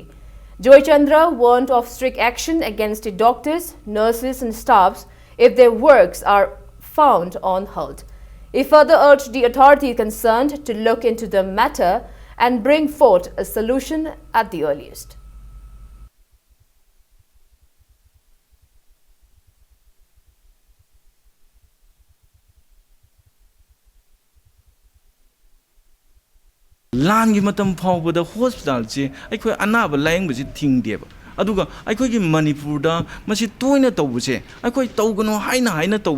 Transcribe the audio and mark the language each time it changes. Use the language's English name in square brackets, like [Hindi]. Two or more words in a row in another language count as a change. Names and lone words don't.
[English] Joy Chandra warned of strict action against the doctors, nurses and staffs if their works are found on hold. He further urged the authority concerned to look into the matter and bring forth a solution at the earliest. [Manipuri] ꯂꯥꯟꯒꯤ ꯃꯇꯝ ꯐꯥꯎꯕꯗ ꯍꯣꯁꯄꯤꯇꯥꯜꯁꯦ ꯑꯩꯈꯣꯏ ꯑꯅꯥꯕ ꯂꯥꯌꯦꯡꯕꯁꯤ ꯊꯤꯡꯗꯦꯕ ꯑꯗꯨꯒ ꯑꯩꯈꯣꯏꯒꯤ ꯃꯅꯤꯄꯨꯔꯗ ꯃꯁꯤ ꯇꯣꯏꯅ ꯇꯧꯕꯁꯦ ꯑꯩꯈꯣꯏ ꯇꯧꯒꯅꯣ ꯍꯥꯏꯅ ꯇꯧꯕꯤ